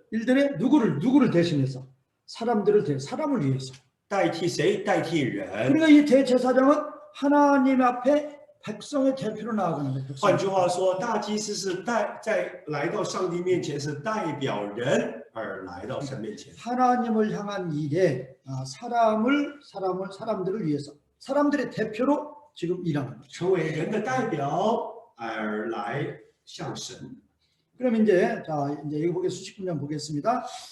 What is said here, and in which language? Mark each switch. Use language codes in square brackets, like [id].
[ko] 일들에 누구를 대신해서 사람을 위해서. [zh] 代替谁？代替人。 [ko] 그러니까 이 대제사장은 하나님 앞에 백성의 대표로 나아가는 거예요. [zh] 换句话说，大祭司是在来到上帝面前是代表人而来到神面前。 [ko] 하나님을 향한 일에 사람들을 위해서 사람들의 대표로 지금 일하는 거죠. [zh] 成为人的代表而来向神。 [ko] 그럼 이제 이거 수십 분장 보겠습니다.